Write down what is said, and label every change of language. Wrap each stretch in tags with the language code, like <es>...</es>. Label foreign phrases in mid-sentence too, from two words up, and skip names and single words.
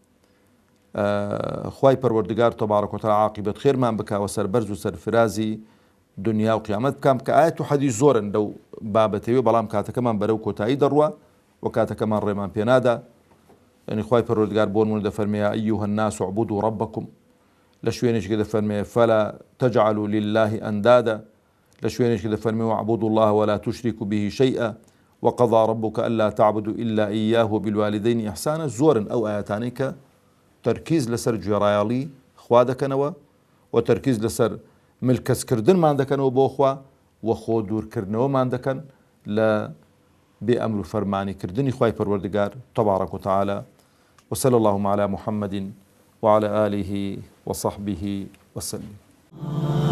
<ckb>خوای پەروەردگار تەبارەک و تەعالا عاقبەت خێرمان بکاوە سەربەرز و سەرفرازی دنیا و قیامەت بکام کە ئایەت و حەدیث زۆرن لەو بابەتەوە بەڵام کاتەکەمان بەرەو کۆتایی دەڕوە و کاتەکەمان ڕێمان پێنادا یعنی خوای پەروەردگار بۆ نمونە دەفەرمێ</ckb> <ar>ئەیوهە الناس اعبدوا ربکم</ar> <ckb>لە شوێنێکی دەفەرمێ</ckb> <ar>فلا تجعلوا لله أندادا</ar> <ckb>لە شوێنێکی دەفەرمێ</ckb> <ar>واعبدوا الله ولا تشركوا به شيئا وقضى ربك ألا تعبدوا إلا إياه وبالوالدين إحسانا</ar> <ckb>زۆرن ئەو ئاەتانەی کە تەرکیز لەسەر گوێڕایەڵی خوا دەکەنەوە و تەرکیز لەسەر ملکەسکردنمان دەکەنەوە بۆ خوا و خۆ دوورکردنەوەمان دەکەن لە بێ ئەمر و فەرمانیکردنی خوای پەروەردگار تەبارەک و تەعالا</ckb> <ar>وصلى اللهم على محمد وعلى آله وصحبه وسلم.</ar>